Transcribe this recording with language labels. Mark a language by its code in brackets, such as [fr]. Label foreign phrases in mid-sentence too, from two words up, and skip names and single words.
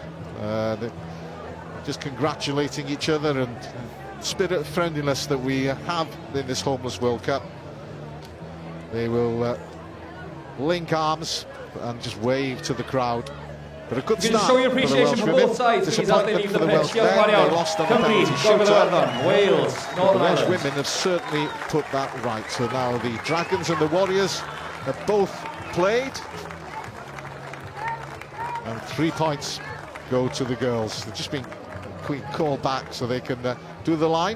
[en] They're just congratulating each other, and spirit of friendliness that we have in this Homeless World Cup. They will link arms and just wave to the crowd But a good You can start show your for the appreciation Welsh for women. both sides, please, as they Disappointment leave for the the pitch. Welsh [cy] Diolch [en] men. [cy] yn fawr [en] They [cy] iawn. [en] lost on the [cy] Cymru, [en] penalty [cy] Gogledd [en] shootout. [cy] Iwerddon, Wales, [en] The Northern Welsh Ireland. women have certainly put that right. So now the Dragons and the Warriors have both played. And 3 points go to the girls. They've just been called back so they can do the line.